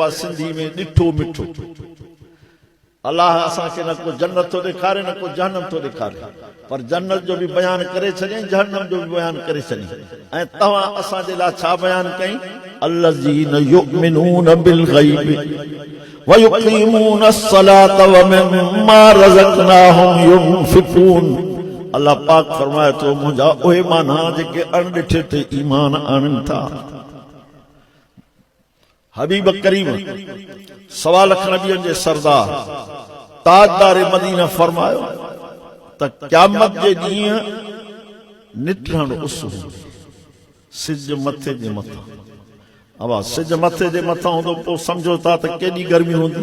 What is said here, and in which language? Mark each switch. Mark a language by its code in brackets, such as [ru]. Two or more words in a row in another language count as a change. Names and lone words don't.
[sd] आहे सिंधी में ॾिठो मिठो अल्लाह असांखे न को जन्नत थो ॾेखारे न को जहन्नम थो ॾेखारे पर जन्नत जो बि बयानु करे छॾियईं जहन्नम जो बि बयानु करे छॾियईं ऐं तव्हां असांजे लाइ छा बयानु कई [ar] الذين يؤمنون بال غيب و يقيمون الصلاة و مما رزقناهم ينفقون [sd] अल्लाह पाक फरमाए थो मुंहिंजा उहे माना जेके अणॾिठे ते ईमान आणनि था हबीब करीम सवा लख नबियन जे सरदार ताजदार मदीना फरमायो त क़यामत जे ॾींहुं निठण उस सिज मथे जे मथां अवा सिज मथे जे मथां हूंदो पोइ सम्झो था त केॾी गर्मी हूंदी।